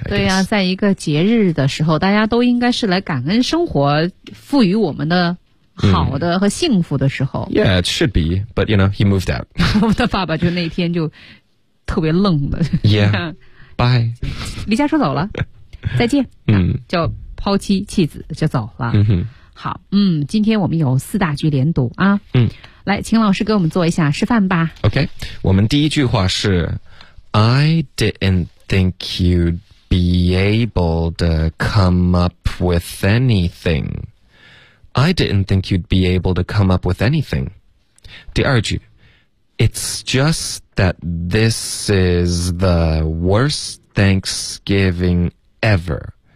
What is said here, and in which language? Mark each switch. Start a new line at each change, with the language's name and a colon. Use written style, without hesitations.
Chinese: 对啊在一个节日的时候大家都应该是来感恩生活赋予我们的好的和幸福的时候、
English: yeah, it should be but you know, he moved out
Chinese: 我的爸爸就那天就特别愣了
English: yeah, bye
Chinese: 离家出走了再见就抛妻弃子就走了、好今天我们有四大句连读啊来请老师给我们做一下示范吧
English: OK
Chinese: 我们第一句话是
English: I didn't think you'd be able to come up with anything I didn't think you'd be able to come up with anything
Chinese: 第二句
English: It's just that this is the worst Thanksgiving ever.